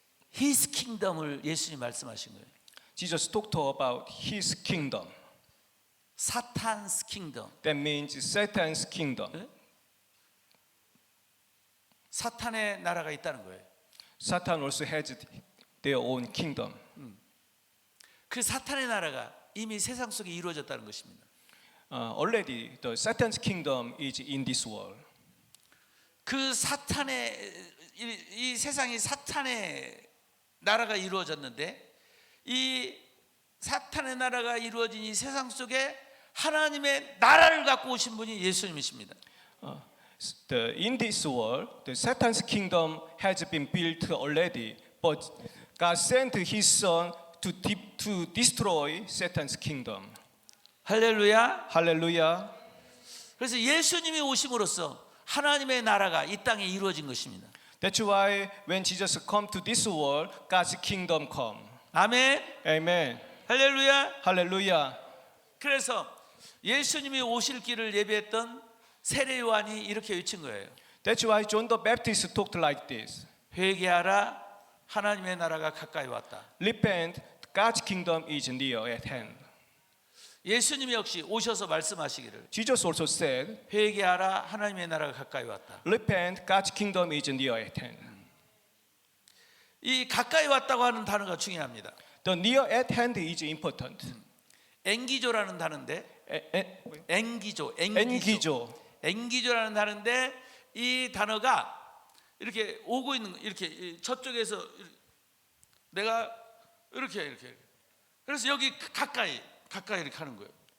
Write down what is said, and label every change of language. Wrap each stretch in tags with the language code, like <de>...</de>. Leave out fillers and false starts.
<en>His kingdom</en> <ko>을 예수님 말씀하신 거예요.</ko> <en>Jesus talked about his kingdom. 사탄's kingdom. That means Satan's kingdom.</en> <ko>사탄의 나라가 있다는 거예요.</ko> <en>Satan also has their own kingdom.</en> <ko>그 사탄의 나라가 이미 세상 속에 이루어졌다는 것입니다.</ko> <en>Already, the Satan's kingdom is in this world.</en> <ko>그 사탄의 이 세상이 사탄의 나라가 이루어졌는데 이 사탄의 나라가 이루어진 이 세상 속에 하나님의 나라를 갖고 오신 분이 예수님이십니다.</ko> <en>In this world, the Satan's kingdom has been built already, but God sent His Son to destroy Satan's kingdom.</en> <ko>할렐루야.</ko> <en>Hallelujah.</en> <ko>그래서 예수님이 오심으로써 하나님의 나라가 이 땅에 이루어진 것입니다.</ko> <en>That's why when Jesus come to this world, God's kingdom come.</en> <ko>아멘.</ko> <en>Amen.</en> <ko>할렐루야.</ko> <en>Hallelujah.</en> <ko>그래서 예수님이 오실 길을 예비했던 세례 요한이 이렇게 외친 거예요.</ko> <en>That's why John the Baptist talked like this.</en> <ko>회개하라, 하나님의 나라가 가까이 왔다.</ko> <en>Repent, God's kingdom is near at hand.</en> <ko>예수님이 역시 오셔서 말씀하시기를</ko> <en>Jesus also said,</en> <ko>회개하라, 하나님의 나라가 가까이 왔다.</ko> <en>repent, God's kingdom is near at hand.</en> <ko>이 가까이 왔다고 하는 단어가 중요합니다.</ko> <en>The near at hand is important.</en> <ko>앵기조라는 단어인데 앵기조. 앵기조라는 단어인데 이 단어가 이렇게 오고 있는 이렇게 저쪽에서 내가 이렇게 그래서 여기 가까이 이렇게 하는 거예요.</ko>